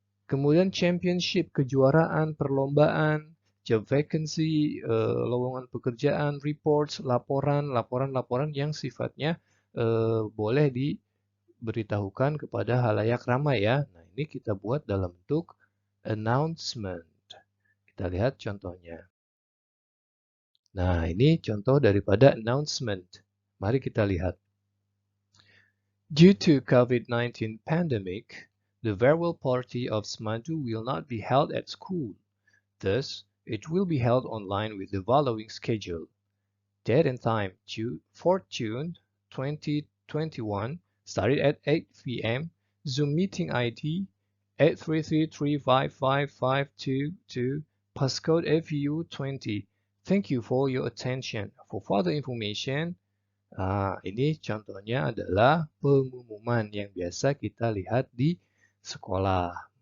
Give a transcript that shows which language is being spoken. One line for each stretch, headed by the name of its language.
Indonesian: Kemudian championship, kejuaraan, perlombaan, job vacancy, lowongan pekerjaan, reports, laporan yang sifatnya boleh diberitahukan kepada halayak ramai ya. Nah, ini kita buat dalam bentuk announcement. Kita lihat contohnya. Nah, ini contoh daripada announcement. Mari kita lihat.
English: Due to COVID-19 pandemic, the farewell party of Smandu will not be held at school. Thus, it will be held online with the following schedule. Date and time, 4th June 2021, started at 8 p.m. Zoom meeting ID 833355522, passcode FU20. Thank you for your attention. For further information,
Indonesian: ini contohnya adalah pengumuman yang biasa kita lihat di sekolah.